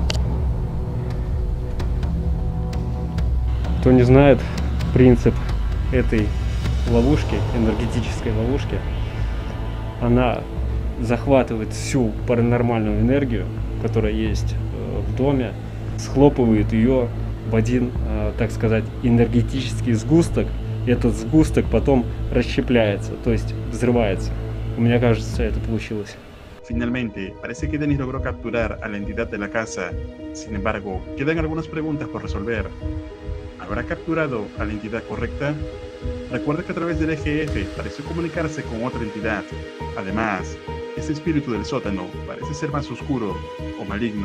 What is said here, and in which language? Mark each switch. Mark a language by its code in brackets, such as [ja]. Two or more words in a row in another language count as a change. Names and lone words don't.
[ru] Кто не знает принцип этой ловушки, энергетической ловушки, она захватывает всю паранормальную энергию, которая есть в доме, схлопывает ее в один, так сказать, энергетический сгусток. И этот сгусток потом расщепляется, то есть взрывается. Мне кажется, это получилось. [es] Finalmente, parece que Dennis logró capturar a la entidad de la casa. Sin embargo, quedan algunas preguntas por resolver. ¿Habrá capturado a la entidad correcta? Recuerda que a través del EGF pareció comunicarse con otra entidad. Además, este espíritu del sótano parece ser más oscuro o maligno.